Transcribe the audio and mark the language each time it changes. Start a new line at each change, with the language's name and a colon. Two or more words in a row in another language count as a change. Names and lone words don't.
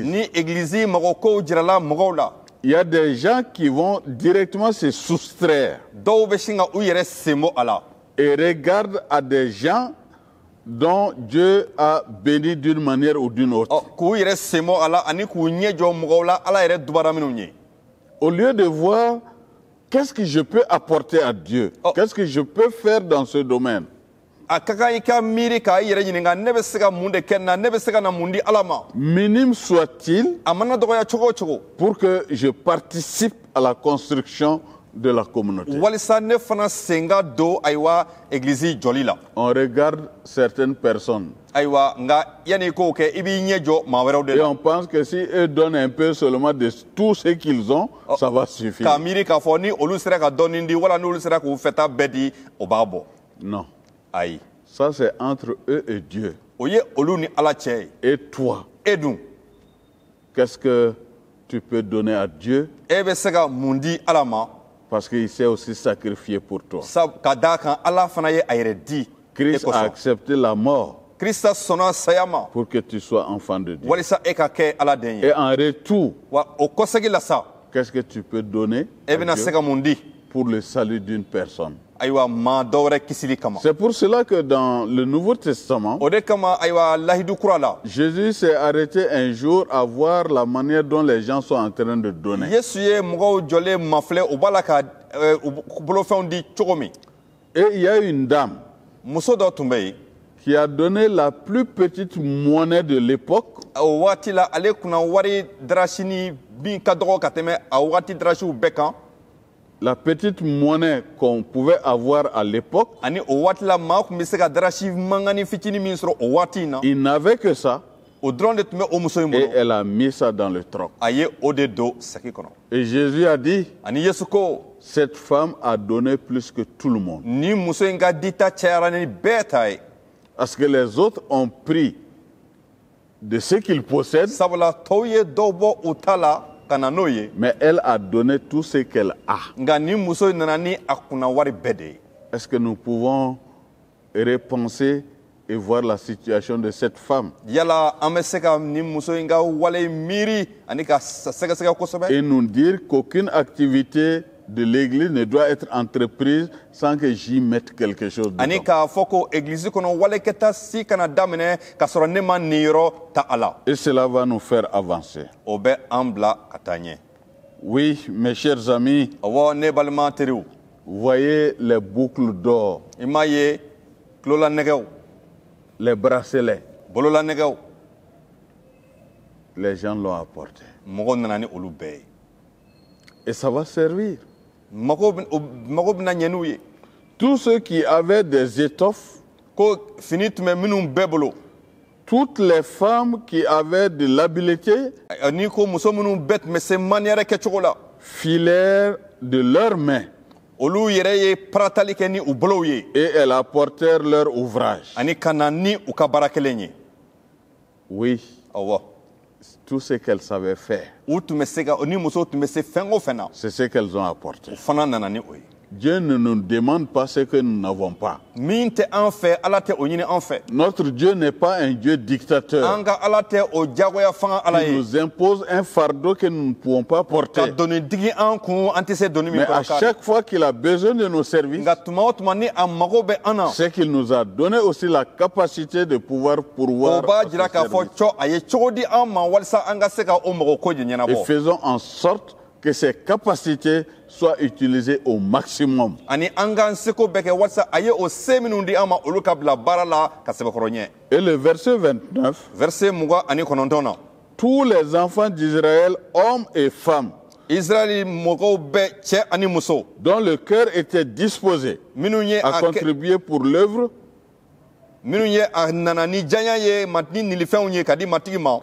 Bambara: ni église mɔgɔ kow jirala mɔgɔw la,
French: il y a des gens qui vont directement se soustraire
Bambara: dɔw bɛ sin ka u yɛrɛ senbɔ a la
French: et regardent à des gens dont Dieu a béni d'une manière ou d'une autre.
Bambara: k'u yɛrɛ senbɔ a la ani k'u ɲɛ jɔ mɔgɔw la Ala yɛrɛ dubara minnu ye.
French: Au lieu de voir qu'est-ce que je peux apporter à Dieu, qu'est-ce que je peux faire dans ce domaine,
Bambara: A ka kan I ka miiri k'a yɛrɛ ɲininka ne bɛ se ka mun de kɛ nin na, ne bɛ se ka na mun di Ala ma.
French: minime soit-il,
Bambara: A mana dɔgɔya cogo o cogo,
French: pour que je participe à la construction de la communauté.
Bambara: walisa ne fana sen ka don ayiwa église jɔli la.
French: On regarde certaines personnes
Bambara: Ayiwa nka yanni I k'o kɛ I b'i ɲɛ jɔ maa wɛrɛw de
French: et
Bambara: la.
French: on pense que si eux donnent un peu seulement de tout ce qu'ils ont, ça va suffire.
Bambara: K'a miiri k'a fɔ ni olu sera ka dɔɔni di wala n'olu sera k'u fɛta bɛɛ di o b'a bɔ.
French: Non,
Bambara: Ayi,
French: ça c'est entre eux et Dieu.
Bambara: o ye olu ni Ala cɛ ye.
French: Et toi,
Bambara: E dun,
French: qu'est-ce que tu peux donner à Dieu
Bambara: e bɛ se ka mun di Ala ma
French: parce qu'il s'est aussi sacrifié pour toi.
Bambara: ka d'a kan Ala fana ye a yɛrɛ di.
French: Christ a accepté la mort
Bambara: Krista sɔnna saya ma
French: pour que tu sois enfant de Dieu.
Bambara: walisa e ka kɛ Ala den ye.
French: Et en retour,
Bambara: Wa o kɔsegi la sa,
French: qu'est-ce que tu peux donner
Bambara: e
French: à
Bambara: bɛna
French: Dieu
Bambara: se ka mun di
French: pour le salut d'une personne?
Bambara: ayiwa maa dɔ wɛrɛ kisili kama.
French: C'est pour cela que dans le Nouveau Testament,
Bambara: O de kama ayiwa lahidu kura la,
French: Jésus s'est arrêté un jour à voir la manière dont les gens sont en train de donner.
Bambara: Yesu ye mɔgɔw jɔlen mafilɛ u b'a la ka u bolofɛnw di cogo min.
French: Et il y a une dame
Bambara: Muso dɔ tun bɛ yen,
French: qui a donné la plus petite monnaie de l'époque,
Bambara: o waati la ale kunna wari darasini min ka dɔgɔ ka tɛmɛ a waati darasiw bɛɛ kan.
French: la petite monnaie qu'on pouvait avoir à l'époque.
Bambara: Ani o waati la maa tun bɛ se ka darasi mangani fitinin min sɔrɔ o waati in na.
French: Il n'avait que ça
Bambara: O dɔrɔn de tun bɛ o muso in
French: et
Bambara: bolo.
French: elle a mis ça dans le troc.
Bambara: A ye o de don saki kɔnɔ.
French: Et Jésus a dit,
Bambara: Ani Yesu ko,
French: cette femme a donné plus que tout le monde.
Bambara: ni muso in ka dita cayara ni bɛɛ ta ye.
French: Parce que les autres ont pris de ce qu'ils possèdent,
Bambara: Sabula tɔw ye dɔw bɔ u ta la ka na n'o ye.
French: mais elle a donné tout ce qu'elle a.
Bambara: Nka ni muso in nana ni a kunna wari bɛɛ de ye.
French: Est-ce que nous pouvons repenser et voir la situation de cette femme
Bambara: Yala an bɛ se ka ni muso in ka wale miiri ani ka sɛgɛsɛgɛ kosɛbɛ.
French: et nous dire qu'aucune activité de l'Église ne doit être entreprise sans que j'y mette quelque chose dedans.
Bambara: Ani k'a fɔ ko église kɔnɔ walekɛta si kana daminɛ k'a sɔrɔ ne ma nin yɔrɔ ta a la.
French: Et cela va nous faire avancer.
Bambara: O bɛ an bila ka taa ɲɛ.
French: Oui, mes chers amis,
Bambara: Ɔwɔ ne balima teriw,
French: voyez les boucles d'or,
Bambara: i m'a ye tulola nɛgɛw,
French: les bracelets,
Bambara: bolola nɛgɛw,
French: les gens l'ont apporté.
Bambara: mɔgɔw nana ni olu bɛɛ ye.
French: Et ça va servir.
Bambara: Mago bɛna ɲɛ n'u ye.
French: Tous ceux qui avaient des étoffes,
Bambara: Ko fini tun bɛ minnu bɛɛ bolo,
French: toutes les femmes qui avaient de l'habileté
Bambara: ni ko muso minnu bɛɛ tun bɛ se maniyɛrɛ kɛcogo la,
French: filèrent de leurs mains
Bambara: olu yɛrɛ ye paratali kɛ ni u bolow ye
French: et elles apportèrent leur ouvrage.
Bambara: ani ka na ni u ka baara kelen ye.
French: Oui,
Bambara: Awɔ,
French: tout ce qu'elles savaient faire,
Bambara: u tun bɛ se ka ni muso tun bɛ se fɛn o fɛn na,
French: c'est ce qu'elles ont apporté.
Bambara: u fana nana ni o ye.
French: Dieu ne nous demande pas ce que nous n'avons pas.
Bambara: Min tɛ an fɛ Ala tɛ o ɲini an fɛ.
French: Notre Dieu n'est pas un Dieu dictateur
Bambara: An ka Ala tɛ o diyagoya fanga Ala
French: qui
Bambara: ye
French: nous impose un fardeau que nous ne pouvons pas
Bambara: ka
French: porter.
Bambara: doni digi an kun an tɛ se doni min
French: Mais à
Bambara: kɔrɔ k'a
French: chaque fois qu'il a besoin de nos services,
Bambara: nka tuma o tuma ni a mago bɛ an na,
French: c'est qu'il nous a donné aussi la capacité de pouvoir
Bambara: o
French: pourvoir
Bambara: b'a
French: à ce
Bambara: jira k'a fɔ
French: service.
Bambara: cɔ a ye cogo di an ma walasa an ka se ka o mago ko de
French: Et
Bambara: ɲɛnabɔ.
French: faisons en sorte que ces capacités soient utilisées au maximum.
Bambara: Ani an k'an seko bɛɛ kɛ walasa a ye o se minnu di an ma olu ka bila baara la ka sɛbɛkɔrɔ ɲɛ.
French: Et le verset 29,
Bambara: Verset 29 na,
French: tous les enfants d'Israël, hommes et femmes,
Bambara: Israɛli mɔgɔw bɛɛ cɛ ani muso
French: dont le cœur était disposé
Bambara: minnu ye
French: à contribuer pour l'œuvre
Bambara: a nana ni diya ye ni nilifɛnw ye ka di matigi ma,